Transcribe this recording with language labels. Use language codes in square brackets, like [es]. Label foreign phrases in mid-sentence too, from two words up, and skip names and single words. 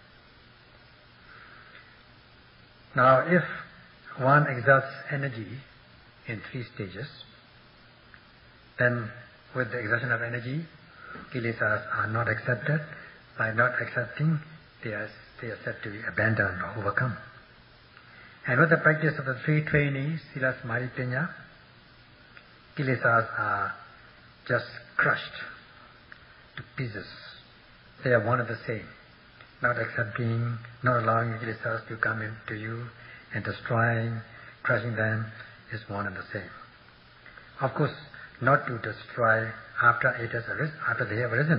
[en] Now, if one exerts energy in 3 stages, then with the exertion of energy, kilesas are not accepted. By not accepting, they are said to be abandoned or overcome. And with the practice of the 3 trainees, [pi] sila, samadhi, panya, [en] kilesas are just crushed to pieces. they are one and the same. Not accepting, not allowing kilesas to come into you and destroying, crushing them is one and the same. Of course, not to destroy after they have arisen.